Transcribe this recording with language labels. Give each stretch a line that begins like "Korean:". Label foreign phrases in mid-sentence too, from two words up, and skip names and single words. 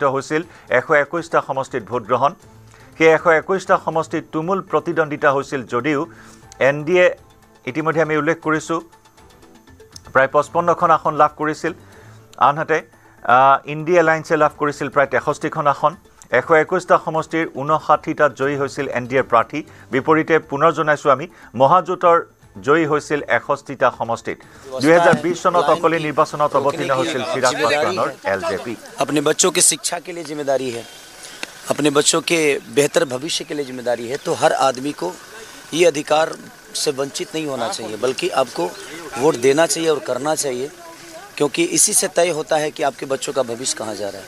Assamese: হৈছিল 121টা সমষ্টিত ভোট গ্ৰহণ সেই 121টা সমষ্টিত তুমুল প্ৰতিদ্বন্দ্বিতা হৈছিল যদিও NDA ইতিমধ্যে আমি উল্লেখ কৰিছো প্ৰায় 55খন আসন লাভ কৰিছিল আনহাতে ইণ্ডিয়া এলায়েন্সে লাভ কৰিছিল প্ৰায় 63খন আসন 121টা সমষ্টিৰ 59টাত জয়ী হৈছিল NDAৰ প্ৰাৰ্থী বিপৰীতে পুনৰ জনাইছো আমি মহাজোঁটৰ জয়ী হৈছিল 61টা সমষ্টিত 2020 চনত অকলে নিৰ্বাচনত অৱতীৰ্ণ হৈছিল চিৰাগ পাছৱানৰ LJP
Hindi: अपने बच्चों की शिक्षा के लिए जिम्मेदारी है अपने बच्चों के बेहतर भविष्य के लिए जिम्मेदारी है तो हर आदमी को ये अधिकार से वंचित नहीं होना चाहिए बल्कि आपको वोट देना चाहिए और करना चाहिए क्योंकि इसी से तय होता है कि आपके बच्चों का भविष्य कहाँ जा रहा है